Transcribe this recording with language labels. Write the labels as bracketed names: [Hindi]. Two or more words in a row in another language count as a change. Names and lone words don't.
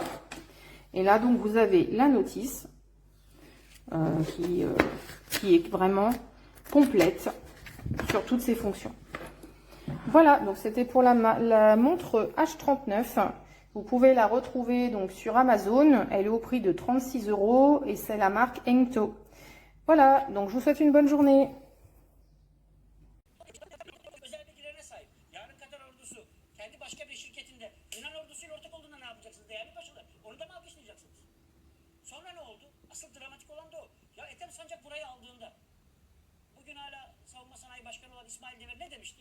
[French] Et là donc vous avez la notice qui est vraiment complète sur toutes ses fonctions. Voilà, donc c'était pour la montre H39. Vous pouvez la retrouver donc sur Amazon. Elle est au prix de 36 € et c'est la marque Engto. Voilà, donc je vous souhaite une bonne journée. [Turkish] Sonra ne oldu? Asıl dramatik olan da o. Ya Ethem Sancak burayı aldığında, bugün hala Savunma Sanayi Başkanı olan İsmail Demir ne demişti?